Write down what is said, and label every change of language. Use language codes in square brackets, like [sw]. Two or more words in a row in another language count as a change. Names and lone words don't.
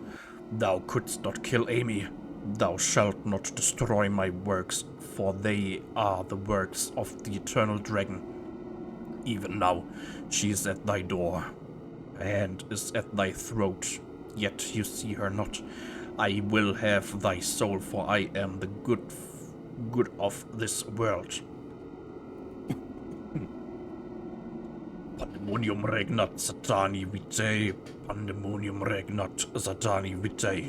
[en] Thou couldst not kill Amy. Thou shalt not destroy my works, for they are the works of the eternal dragon. Even now, she is at thy door. Her hand is at thy throat, yet you see her not. I will have thy soul, for I am the good of this world. [la] Pandemonium regnat satani vitae, pandemonium regnat satani vitae.